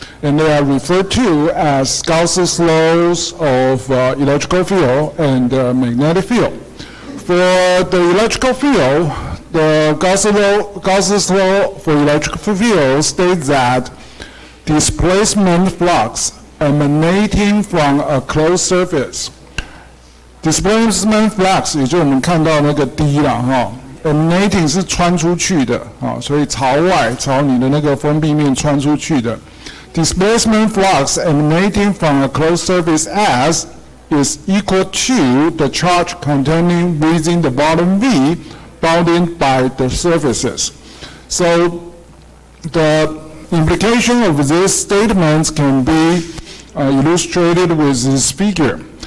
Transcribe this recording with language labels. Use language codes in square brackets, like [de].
[en] And they are referred to as Gauss's laws of electrical field and magnetic field. For the electrical field, the Gauss's law for electrical field states that displacement flux emanating from a closed surface. [zh] Displacement flux 也就是我们看到那个 D 啦哈 ，emanating 是穿出去的啊，所以朝外朝你的那个封闭面穿出去的。 [en] Displacement flux emanating from a closed surface S is equal to the charge containing within the volume V bounded by the surfaces. So the implication of these statements can be illustrated with this figure.